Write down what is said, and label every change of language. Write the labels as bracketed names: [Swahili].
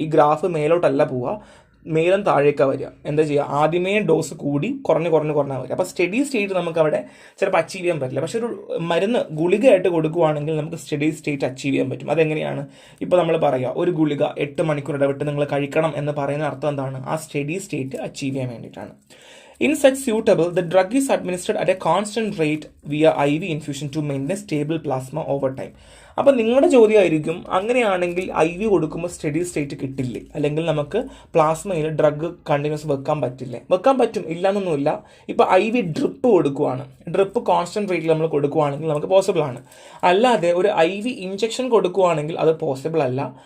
[Malayalam] ഈ ഗ്രാഫ് മേലോട്ടല്ല പോവുക, മേലും താഴേക്കാണ് വരിക. എന്താ ചെയ്യുക, ആദ്യമേ ഡോസ് കൂടി കുറഞ്ഞ് വരിക. അപ്പോൾ സ്റ്റഡി സ്റ്റേറ്റ് നമുക്ക് അവിടെ ചിലപ്പോൾ അച്ചീവ് ചെയ്യാൻ പറ്റില്ല. പക്ഷെ ഒരു മരുന്ന് ഗുളികയായിട്ട് കൊടുക്കുകയാണെങ്കിൽ നമുക്ക് സ്റ്റഡി സ്റ്റേറ്റ് അച്ചീവ് ചെയ്യാൻ പറ്റും. അതെങ്ങനെയാണ്? ഇപ്പോൾ നമ്മൾ പറയുക, ഒരു ഗുളിക 8 മണിക്കൂർ ഇടവിട്ട് നിങ്ങൾ കഴിക്കണം എന്ന് പറയുന്ന അർത്ഥം എന്താണ്? ആ സ്റ്റഡി സ്റ്റേറ്റ് അച്ചീവ് ചെയ്യാൻ വേണ്ടിയിട്ടാണ്. [English] In such suitable, the drug is administered at a constant rate via IV infusion to maintain stable plasma over time. [Malayalam] അപ്പം നിങ്ങളുടെ ചോദ്യമായിരിക്കും, അങ്ങനെയാണെങ്കിൽ IV കൊടുക്കുമ്പോൾ സ്റ്റഡി സ്റ്റേറ്റ് കിട്ടില്ലേ, അല്ലെങ്കിൽ നമുക്ക് പ്ലാസ്മയിൽ ഡ്രഗ് കണ്ടിന്യൂസ് വെക്കാൻ പറ്റില്ലേ? വെക്കാൻ പറ്റും, ഇല്ലയെന്നൊന്നുമില്ല. ഇപ്പോൾ IV ഡ്രിപ്പ് കൊടുക്കുവാണ്, ഡ്രിപ്പ് കോൺസ്റ്റന്റ് റേറ്റിൽ നമ്മൾ കൊടുക്കുവാണെങ്കിൽ നമുക്ക് പോസിബിൾ ആണ്. അല്ലാതെ ഒരു IV ഇഞ്ചക്ഷൻ കൊടുക്കുവാണെങ്കിൽ അത് പോസിബിൾ അല്ല.